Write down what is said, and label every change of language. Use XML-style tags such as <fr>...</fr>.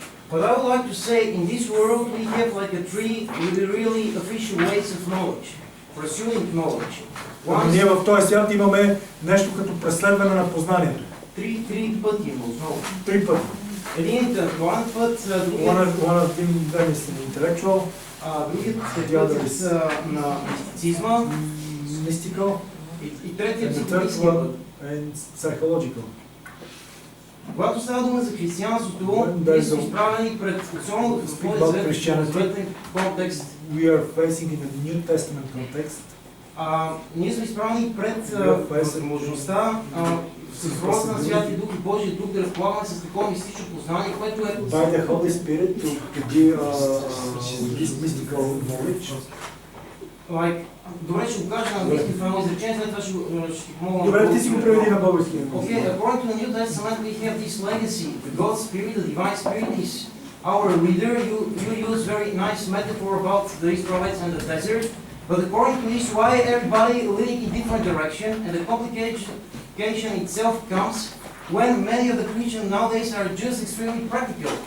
<en>But I would like to say, in this world we have like a tree with the really official ways of knowledge, pursuing knowledge.</en> <bg>Ние в този свят имаме нещо като преследване на познанието. Три пъти има основно. 3 пъти. Един интелектуален път,</bg> <en>One of them is intellectual,</en> <bg>другият път на мистицизма,</bg> <en>mystical,</en> <bg>и третият</bg> <en>and the third</en> <bg>психологическия</bg> <en>one</en> <bg>път.</bg> <en>is psychological.</en> <bg>Когато става дума за християнството, ние сме изправени пред, особено в Съветен контекст,</bg> <en>we are facing in a New Testament context.</en> <bg>Ние сме изправени пред възможността с ролята на Святия Дух и Божия Дух да разполагаме с такова мистично познание, което е...</bg> <en>By the Holy Spirit to give this mystical knowledge.</en> <bg>Добре, ще го кажа на английски в едно изречение, след това ще ти помогна. Добре, ти си го преведи на български.</bg> <en>Okay, according to the New Testament, we have this legacy. The God Spirit, the Divine Spirit is our leader. You use very nice metaphor about the Israelites and the desert. But according to this, why everybody leading in different direction, and the complication itself comes when many of the Christians nowadays are just extremely practical.</en>